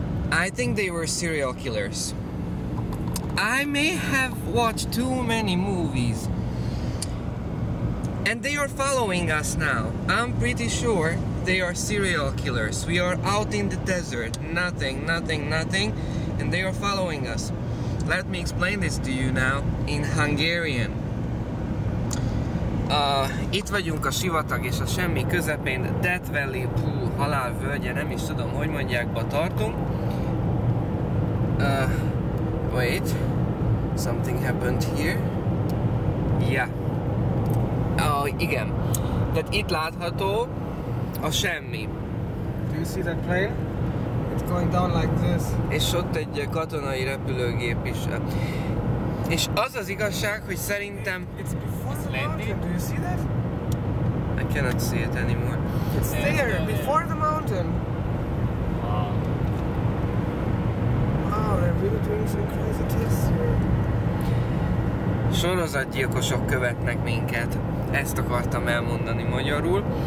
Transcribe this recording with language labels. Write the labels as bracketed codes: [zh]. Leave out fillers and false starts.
[en] I think they were serial killers. I may have watched too many movies, and they are following us now. I'm pretty sure they are serial killers. We are out in the desert, nothing, and they are following us. Let me explain this to you now in Hungarian. [hu] Itt vagyunk a sivatag és a semmi közepén, Death Valley, halálvölgye, nem is tudom, hogy mondják, tartunk. [en] Wait, something happened here. Yeah. Igen. [hu] Tehát itt látható a semmi. [en] Do you see that plane? It's going down like this. [hu] És ott egy katonai repülőgép is. És az az igazság, hogy szerintem... [en] It's before the mountain. Do you see that? I cannot see it anymore. It's there, before the mountain. Wow, they're really doing some crazy tests here. [hu] Sorozatgyilkosok követnek minket. Ezt akartam elmondani magyarul.